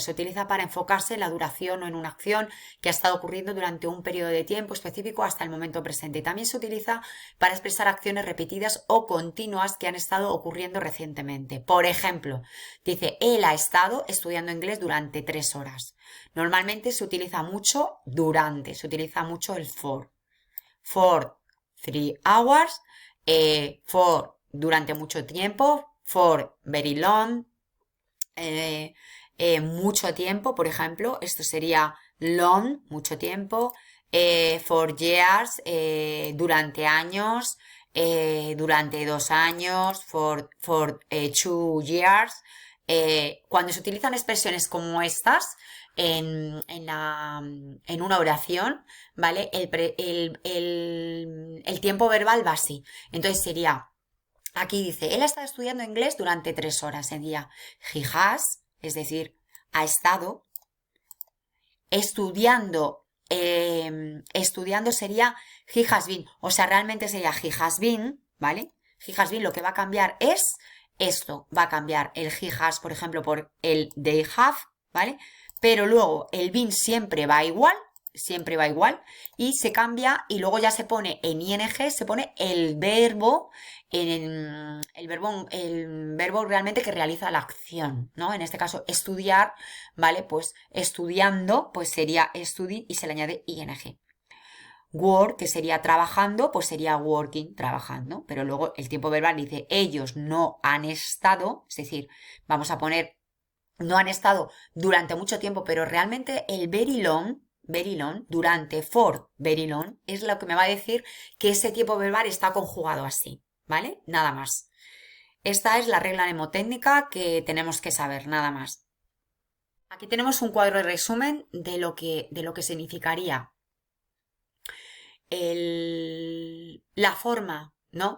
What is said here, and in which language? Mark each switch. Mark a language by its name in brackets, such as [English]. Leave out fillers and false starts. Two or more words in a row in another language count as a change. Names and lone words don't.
[Spanish] Se utiliza para enfocarse en la duración o en una acción que ha estado ocurriendo durante un periodo de tiempo específico hasta el momento presente. Y también se utiliza para expresar acciones repetidas o continuas que han estado ocurriendo recientemente. Por ejemplo, dice, él ha estado estudiando inglés durante 3 horas. Normalmente se utiliza mucho durante, se utiliza mucho el for. [English] For 3 hours, for [Spanish] durante mucho tiempo, [English] for very long, [Spanish] mucho tiempo, por ejemplo, esto sería long, mucho tiempo, [English] for years, [Spanish] durante años, durante 2 años, [English] for 2 years. [Spanish] Cuando se utilizan expresiones como estas en una oración, ¿vale? El tiempo verbal va así. Entonces sería, aquí dice, él ha estado estudiando inglés durante 3 horas. Sería [English] he has, [Spanish] es decir, ha estado estudiando. Estudiando sería [English] he has been, [Spanish] o sea, realmente sería [English] he has been, [Spanish] ¿vale? [English] He has been, [Spanish] lo que va a cambiar es esto, va a cambiar el [English] he has, [Spanish] por ejemplo, por el [English] they have, [Spanish] ¿vale? Pero luego el been siempre va igual y se cambia y luego ya se pone en ing, se pone el verbo realmente que realiza la acción, ¿no? En este caso estudiar, ¿vale? Pues estudiando, pues sería study y se le añade ing. Work, que sería trabajando, pues sería working, trabajando, pero luego el tiempo verbal dice ellos no han estado, es decir, vamos a poner no han estado durante mucho tiempo, pero realmente el [English] very long, [Spanish] durante, [English] for very long, [Spanish] es lo que me va a decir que ese tiempo verbal está conjugado así, ¿vale? Nada más. Esta es la regla mnemotécnica que tenemos que saber, nada más. Aquí tenemos un cuadro de resumen de lo que significaría la forma, ¿no?